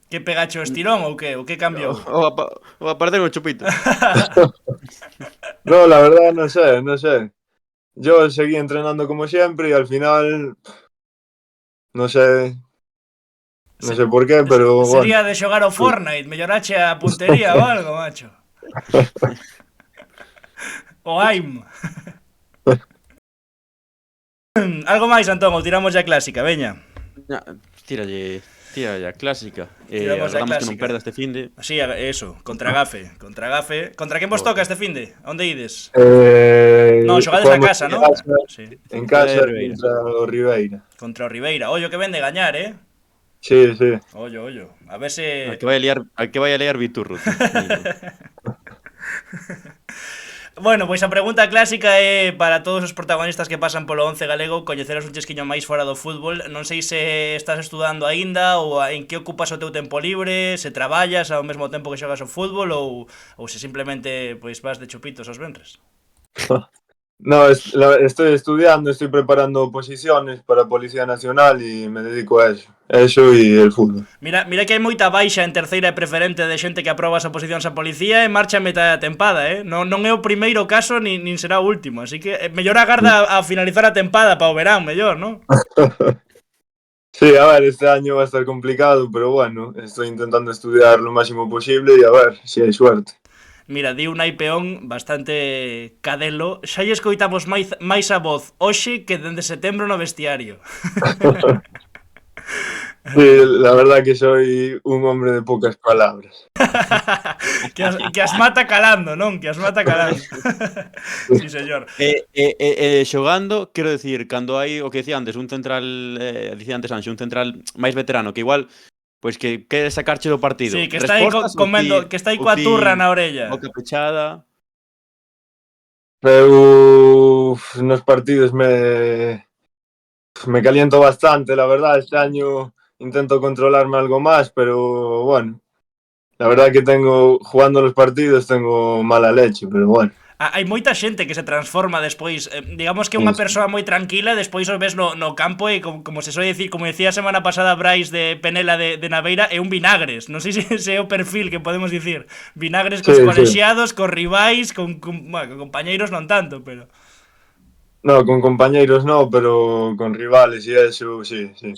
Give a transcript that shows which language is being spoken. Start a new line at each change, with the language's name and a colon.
Galician: Que pegacho estirón ou que? O que cambiou? O a perder un chupito.
Spanish: No, la verdad no sé. Yo seguí entrenando como siempre y al final no sé por qué, pero bueno.
Galician: Sería de xogar ao Fortnite, mellorache a puntería ou algo, macho. O aim. Algo máis, Antón, ou tiramos ya clásica, veña. Tíralle a clásica. Tiramos a Agardamos que non clásica. perda este finde. Sí, eso, contra Gafe. Contra quen vos toca este finde? Onde ides? Non, xogades na casa, non? Sí. En casa Ribeira. contra o Ribeira. Contra o Ribeira. Ollo que ven de gañar, Sí. Ollo. A ver se... Al que vai a liar Viturro. Bueno, pois a pregunta clásica é para todos os protagonistas que pasan polo 11 galego coñeceros un chesquiño máis fora do fútbol. Non sei se estás estudando aínda ou en que ocupas o teu tempo libre, se traballas ao mesmo tempo que xogas o fútbol ou se simplemente pois vas de chupitos os venres.
Spanish: No, estoy estudiando, estoy preparando oposiciones para Policía Nacional y me dedico a eso. Eso y el fútbol.
Galician: Mira que hai moita baixa en terceira e preferente de xente que aproba as oposicións a policía e marcha a metade da tempada, Non é o primeiro caso nin será o último, así que mellor agarda a finalizar a tempada para o verán, mellor, non?
Spanish: Sí, a ver, este año va a estar complicado, pero bueno, estoy intentando estudiar lo máximo posible y a ver si hay suerte.
Galician: Mira, di un Peón bastante cadelo. Xa lle escoitamos máis a voz hoxe que dende setembro no vestiario.
Spanish: Sí, la verdad que soy un hombre de pocas palabras.
Galician: que as mata calando, non? Que as mata calando. Sí, señor. Xogando, quero decir, cando hai o que decía antes, un central, dicía antes Anxo, un central máis veterano, que igual pois que quere sacarche do partido. Sí, que está aí comendo, que está aí coa turra na orella. Boca pechada. Eu nos partidos
Spanish: me caliento bastante, la verdad. Este año intento controlarme algo más, pero bueno, la verdad que jugando los partidos tengo mala leche, pero bueno.
Galician: Hai moita xente que se transforma despois, digamos que unha persoa moi tranquila, despois o ves no campo e como se soe dicir, como decía a semana pasada Brais de Penela de Naveira, é un vinagres, non sei se é o perfil que podemos dicir, vinagres cos colexiados, cos rivais, con compañeiros non tanto, pero...
Spanish: No,
Galician: con compañeiros
Spanish: no, pero con rivales e eso, sí.